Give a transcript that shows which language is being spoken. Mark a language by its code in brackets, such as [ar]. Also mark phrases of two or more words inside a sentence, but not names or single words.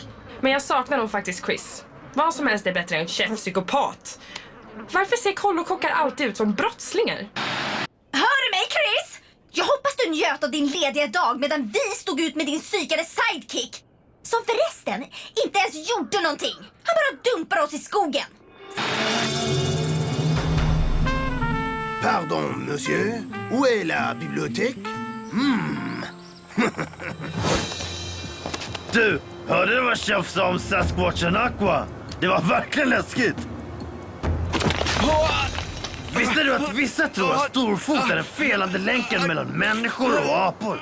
[sv] Men jag saknar nog faktiskt Chris. Vad som helst är bättre än chef-psykopat. Varför ser kollokockar alltid ut som brottslingar? Hör du mig, Chris? Jag hoppas du njöt av din lediga dag medan vi stod ut med din psykade sidekick. Som förresten inte ens gjorde någonting. Han bara dumpar oss i skogen. [fr] Pardon, monsieur. Où est la bibliothèque? [sv] Du, hörde du vad chef sa om Sasquatchen Aqua? Det var verkligen läskigt. Visste du att vissa tror att storfot är den felande länken mellan människor och apor?